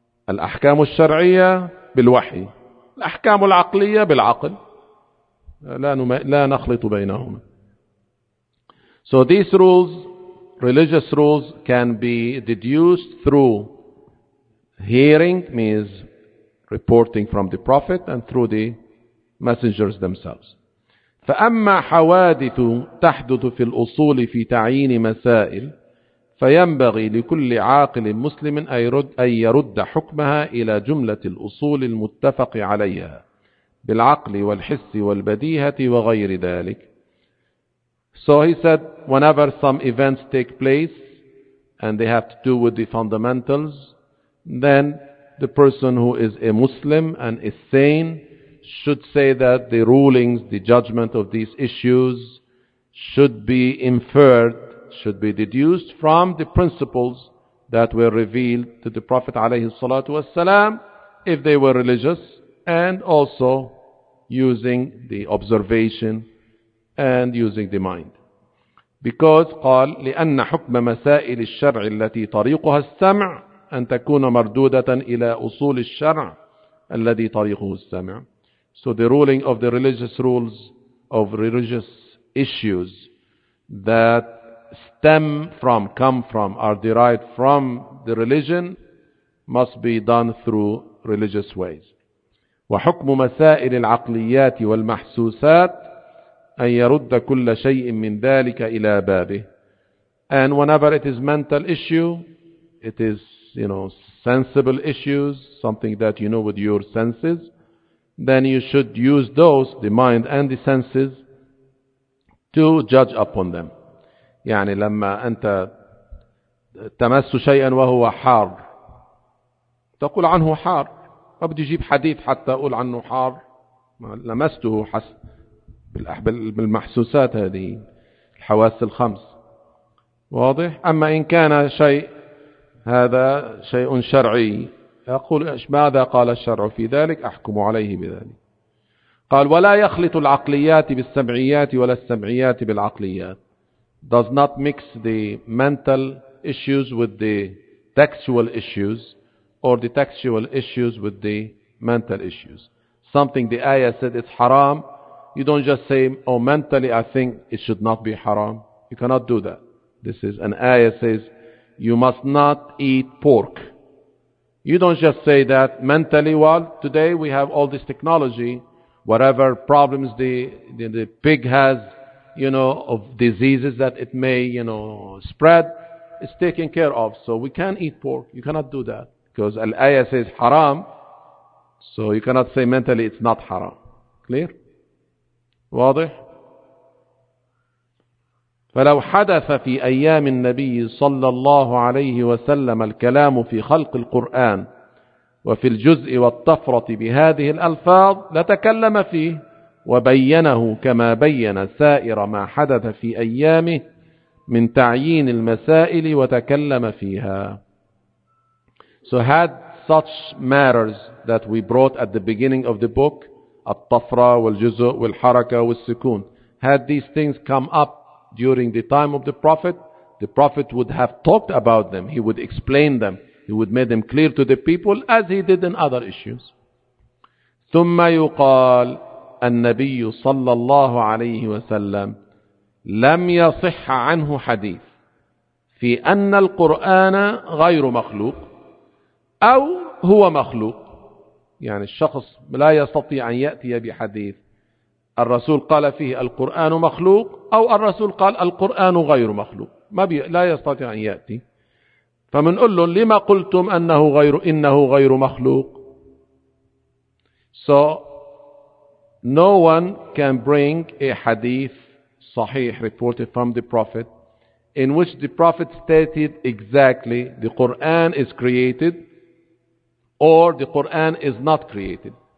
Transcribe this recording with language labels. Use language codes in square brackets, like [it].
[ar] الأحكام الشرعية بالوحي، الأحكام العقلية بالعقل، لا نخلط بينهما. [en] So these rules, religious rules, can be deduced through hearing, means reporting from the Prophet, and through the messengers themselves. [ar] فأما حوادث تحدث في الأصول في تعيين مسائل فينبغي لكل عاقل مسلم أن يرد حكمها إلى جملة الأصول المتفق عليها بالعقل والحس والبديهة وغير ذلك. [en] So he said, whenever some events take place and they have to do with the fundamentals, then the person who is a Muslim and is sane should say that the rulings, the judgment of these issues should be inferred, should be deduced from the principles that were revealed to the Prophet [ar] عليه الصلاة والسلام [en] if they were religious, and also using the observation and using the mind. Because [ar] قال لأن حكم مسائل الشرع التي طريقها السمع أن تكون مردودة إلى أصول الشرع الذي طريقه السمع. [en] So the ruling of the religious rules of religious issues that stem from, come from, are derived from the religion must be done through religious ways. [ar] وحكم مسائل العقليات والمحسوسات أن يرد كل شيء من ذلك إلى بابه. [en] And whenever it is mental issue, it is, you know, sensible issues, something that you know with your senses, then you should use those, the mind and the senses, to judge upon them. [ar] يعني لما أنت تمس شيئا وهو حار تقول عنه حار، ما بدي أجيب حديث حتى أقول عنه حار، لمسته بالمحسوسات هذه الحواس الخمس، واضح؟ أما إن كان شيء هذا شيء شرعي أقول ماذا قال الشرع في ذلك أحكم عليه بذلك. قال ولا يخلط العقليات بالسمعيات ولا السمعيات بالعقليات. [en] Does not mix the mental issues with the textual issues or the textual issues with the mental issues. Something the ayah said it's haram. You don't just say, oh, mentally I think it should not be haram. You cannot do that. This is an ayah says, you must not eat pork. You don't just say that mentally, well, today we have all this technology, whatever problems the pig has, you know, of diseases that it may, you know, spread, it's taken care of. So we can eat pork. You cannot do that. Because al-ayah says haram, so you cannot say mentally it's not haram. Clear? [ar] واضح؟ فلو حدث في أيام النبي صلى الله عليه وسلم الكلام في خلق القرآن وفي الجزء والطفرة بهذه الألفاظ لتكلم فيه وبينه كما بين سائر ما حدث في أيامه من تعيين المسائل وتكلم فيها. [en] So had such matters that we brought at the beginning of the book, [ar] الطفرة والجزء والحركة والسكون, [en] had these things come up during the time of the Prophet would have talked about them, he would explain them, he would make them clear to the people as he did in other issues. [ar] ثم يقال النبي صلى الله عليه وسلم لم يصح عنه حديث في أن القرآن غير مخلوق أو هو مخلوق. يعني الشخص لا يستطيع أن يأتي بحديث الرسول قال فيه القرآن مخلوق أو الرسول قال القرآن غير مخلوق, ما لا يستطيع أن يأتي. فمنقول له لما قلتم أنه غير إنه غير مخلوق. [en] So no one can bring a hadith صحيح reported from the Prophet in which the Prophet stated exactly the Quran is created or the Quran is not created.